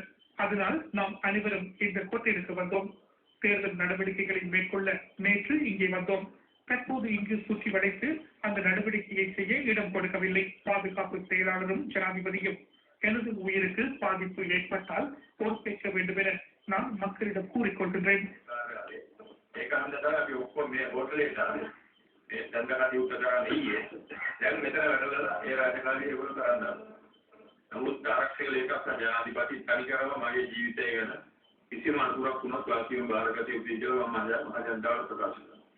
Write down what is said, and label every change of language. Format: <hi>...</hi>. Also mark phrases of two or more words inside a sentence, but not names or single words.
<ta>அதனால் நாம் அனைவரும் இந்த கோட்டைக்கு வந்தோம். தேர்தல் நடவடிக்கைகளை மேற்கொள்ள நேற்று இங்கே வந்தோம். தற்போது இங்கு சுற்றி வளைத்து அந்த நடவடிக்கையை செய்ய இடம் கொடுக்கவில்லை. பாதுகாப்பு செயலாளரும் ஜனாதிபதியும் எனது உயிருக்கு பாதிப்பு ஏற்பட்டால் பொறுப்பேற்க வேண்டும் என நான் மக்களிடம் கூறிக்கொள்கின்றேன்.</ta> <si>නමුත් ආරක්ෂක ලේකම් ජනාධිපති තනිකරම මගේ ජීවිතය ගැන කිසිම අනුරක් වුණත් වාසියම බාරගත යුතුයි කියලා මම මහජනතාවට ප්‍රකාශ කරනවා.</si>